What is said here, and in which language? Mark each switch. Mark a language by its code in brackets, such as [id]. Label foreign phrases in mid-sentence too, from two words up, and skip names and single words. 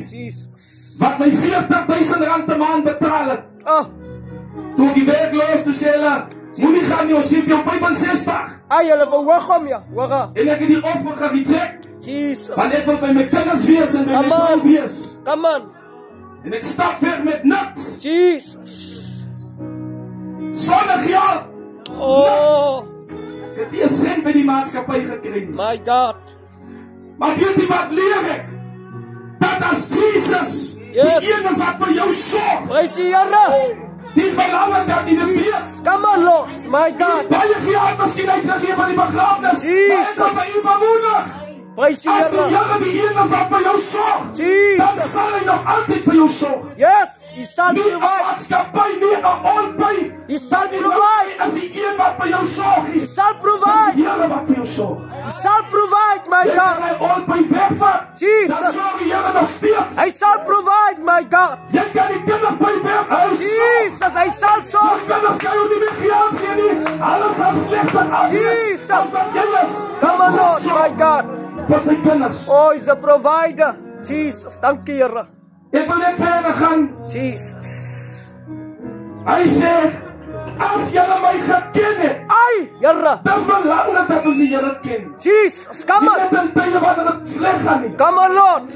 [af] Jesus. wat my R40,000 'n maand betaal het. Ah, Toe ek die werk los, toe sê hulle, moenie gaan nie, ons gee vir jou 65. ay, hulle verhoog hom, ja. Hoor. En ek het die offer gereject, Jesus. want ek wil by my kinders wees en by my [en] Come on. [af] vrou wees. [en] Come on. [af] En ek stap weg met niks, Jesus. sonder geld. Oh, Ek het nie 'n sent by die maatskappy gekry nie. [en] my God. [af] Maar weet jy wat leer ek? Dat as Jesus [en] Yes. [af] die een is wat vir jou sorg, Praise die Here. dis belangrik dat jy dit weet. [en] Come on, Lord. My God. [af] Baie geld miskien uitgegee van die begrafnis, Jesus. maar ek wil by u bemoedig. Praise die As die Here. Here die een is wat vir jou sorg, dan Jesus. sal hy nog altyd vir jou sorg. [en] Yes, He shall [af] Nie 'n [en] provide. [af] maatskappy, nie 'n albei. [en] He shall [af] Die [en] provide. [af] as die een wat vir jou sorg, [en] He shall [af] die [en] provide. [af] Here wat vir jou sorg. [en] He shall provide, my [af] Jy kan [en] God. [af] hy albei wegvat, dan Jesus. sorg die Here nog steeds. [en] He shall provide, my God. [af] Jy kan die kinders by weghou. Jesus, [en] He shall [af] Jou [en] solve. [af] kinders kan jou nie meer geld gee nie. Alles sal slegter af. Jesus. As wat jy is. [en] Come on, Lord, my God. [af] Vir sy kinders. [en] Oh, He's the provider. [af] Jesus, dankie Here. Ek wil net verder gaan. Jesus. Hy sê, as julle my geken het, Ai, Here. dis belangrik dat ons die Here ken. [en] Jesus, come [af] Nie [en] on. [af] net in tye wanneer dit sleg gaan nie, [en] Come on, Lord.